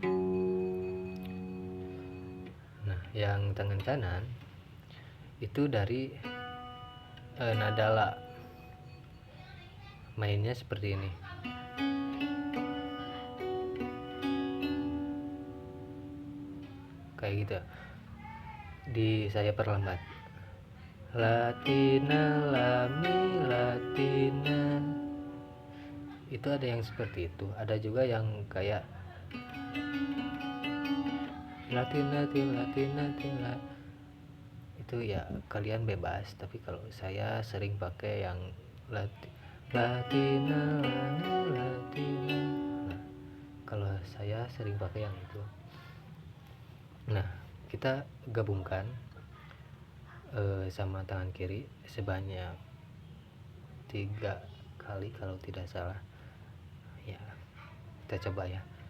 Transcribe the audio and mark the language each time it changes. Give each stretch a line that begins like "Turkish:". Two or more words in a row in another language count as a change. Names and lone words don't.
Indonesian: Nah, yang tangan kanan itu dari nada la, mainnya seperti ini. Kayak gitu. Saya perlambat. Latina, lami, latina. Itu ada yang seperti itu. Ada juga yang kayak latina, latina, latina. Itu ya kalian bebas, tapi kalau saya sering pakai yang latina, lami, latina. Nah, kalau saya sering pakai yang itu. Nah, kita gabungkan sama tangan kiri sebanyak 3 kali kalau tidak salah ya. Kita coba ya.